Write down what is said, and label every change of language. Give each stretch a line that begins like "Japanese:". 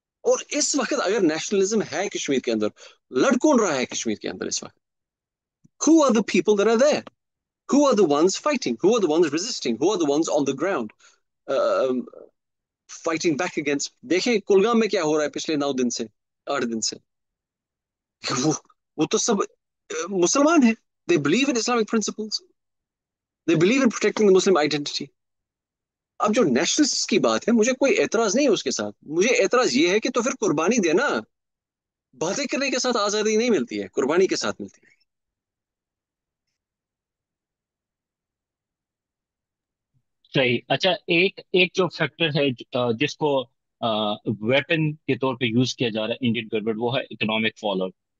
Urdu: اور اس وقت اگر نیشنلزم ہے کشمیر کے اندر, لڑ کون رہا ہے کشمیر کے اندر اس وقت؟
English: Who are the people that are there? Who are the ones fighting? Who are the ones resisting? Who are the ones on the ground fighting back against?
Urdu: دیکھیں کلگام میں کیا ہو رہا ہے پچھلے 9 دن سے 8 دن سے. وہ تو سب مسلمان ہیں.
English: They believe in Islamic principles. They believe in protecting the Muslim identity.
Urdu: اب جو نیشنلسٹ کی بات ہے, مجھے کوئی اعتراض نہیں ہے اس کے ساتھ. مجھے اعتراض یہ ہے کہ تو پھر قربانی دینا. باتیں کرنے کے ساتھ آزادی نہیں ملتی ہے, قربانی کے ساتھ ملتی ہے. صحیح. اچھا ایک ایک جو فیکٹر ہے جس کو ویپن کے طور پہ یوز کیا جا رہا ہے انڈین گورنمنٹ, وہ ہے اکنامک فال آؤٹ.